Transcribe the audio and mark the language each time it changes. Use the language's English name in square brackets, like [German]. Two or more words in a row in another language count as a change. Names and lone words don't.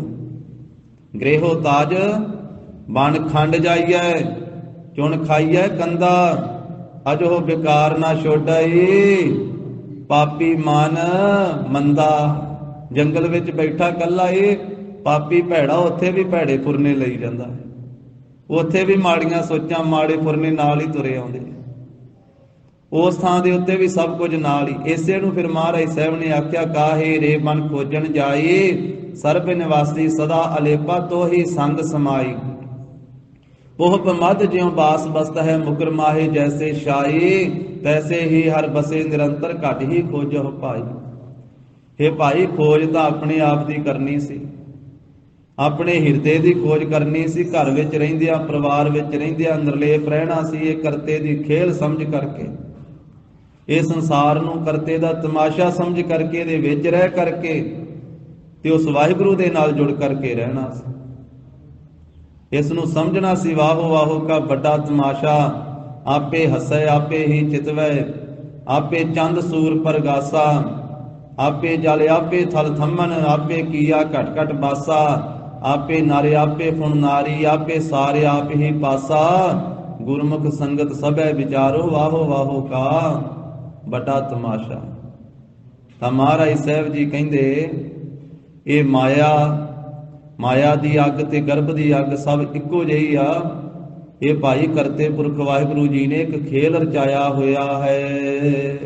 [Punjabi] ਗ੍ਰਿਹੋ ਤਾਜ ਬਨ ਖੰਡ ਜਾਈਏ, ਚੁਨ ਖਾਈਏ ਕੰਦਾ, ਅਜੋ ਬੇਕਾਰ ਨਾ ਛੋੜਾਈ, ਪਾਪੀ ਮਨ ਮੰਦਾ। ਜੰਗਲ ਵਿਚ ਬੈਠਾ ਕੱਲਾ ਯੇ ਪਾਪੀ ਭੈੜਾ, ਉੱਥੇ ਭੀ ਭੈੜੇ ਫੁਰਨੇ ਲਈ ਜਾਂਦਾ ਹੈ, ਉੱਥੇ ਭੀ ਮਾੜੀਆਂ ਸੋਚਾਂ ਮਾੜੇ ਫੁਰਨੇ ਨਾਲ ਹੀ ਤੁਰੇ ਆਉਂਦੇ, ਉਸ ਥਾਂ ਦੇ ਉੱਤੇ ਭੀ ਸਭ ਕੁਝ ਨਾਲ ਹੀ। ਇਸੇ ਨੂੰ ਫਿਰ ਮਹਾਰਾਜ ਸਾਹਬ ਨੇ ਆਖਿਆ, ਕਾਹੇ ਰੇ ਮਨ ਖੋਜਨ ਜਾਈ, ਸਰਬ ਨਿਵਾਸੀ ਸਦਾ ਅਲੇਪਾ, ਤੋ ਹੀ ਸੰਗ ਸਮਾਈ। ਪੋਹ ਮਦ ਜਿਉਂ ਬਾਸ ਬਸਤ ਹੈ, ਮੁਕਰ ਮਾਹੇ ਜੈਸੇ ਸ਼ਾਈ, ਤੈਸੇ ਹੀ ਹਰ ਬਸੇ ਨਿਰੰਤਰ, ਘਟ ਹੀ ਖੋਜੋ ਭਾਈ। ਹੇ ਭਾਈ, ਖੋਜ ਤਾਂ ਆਪਣੇ ਆਪ ਦੀ ਕਰਨੀ ਸੀ, ਆਪਣੇ ਹਿਰਦੇ ਕੀ ਖੋਜ ਕਰਨੀ ਸੀ। ਘਰ ਵਿਚ ਰਹਿੰਦਿਆਂ, ਪਰਿਵਾਰ ਵਿਚ ਰਹਿੰਦਿਆਂ ਨਿਰਲੇਪ ਰਹਿਣਾ ਸੀ। ਯੇ ਕਰਤੇ ਦੀ ਖੇਲ ਸਮਝ ਕਰਕੇ, ਯੇ ਸੰਸਾਰ ਨੂੰ ਕਰਤੇ ਦਾ ਤਮਾਸ਼ਾ ਸਮਝ ਕਰਕੇ, ਦੇ ਵਿਚ ਰਹਿ ਕਰਕੇ ਤੇ ਉਸ ਵਾਹਿਗੁਰੂ ਦੇ ਨਾਲ ਜੁੜ ਕਰਕੇ ਰਹਿਣਾ ਸੀ। ਇਸ ਨੂੰ ਸਮਝਣਾ ਸੀ, ਵਾਹੋ ਵਾਹੋ ਕਾ ਬੜਾ ਤਮਾਸ਼ਾ, ਆਪੇ ਹਸੈ ਆਪੇ ਹੀ ਚਿਤਵੈ, ਆਪੇ ਚੰਦ ਸੂਰ ਪਰਗਾਸਾ, ਆਪੇ ਜਲ ਆਪੇ ਥਲ ਥੰਮਨ, ਆਪੇ ਕੀਆ ਘਟ ਘਟ ਬਾਸਾ, ਆਪੇ ਨਾਰੇ ਆਪੇ ਫੁਣ ਨਾਰੀ, ਆਪੇ ਸਾਰੇ ਆਪ ਹੀ ਪਾਸਾ, ਗੁਰਮੁਖ ਸੰਗਤ ਸਭੈ ਵਿਚਾਰੋ, ਵਾਹੋ ਵਾਹੋ ਕਾ ਬਟਾ ਤਮਾਸ਼ਾ। ਤਾਂ ਮਹਾਰਾਜ ਸਾਹਿਬ ਜੀ ਕਹਿੰਦੇ ਇਹ ਮਾਇਆ ਦੀ ਅੱਗ ਤੇ ਗਰਭ ਦੀ ਅੱਗ ਸਭ ਇੱਕੋ ਜਿਹੀ ਆ। ਇਹ ਭਾਈ ਕਰਤੇ ਪੁਰਖ ਵਾਹਿਗੁਰੂ ਜੀ ਨੇ ਇੱਕ ਖੇਲ ਰਚਾਇਆ ਹੋਇਆ ਹੈ।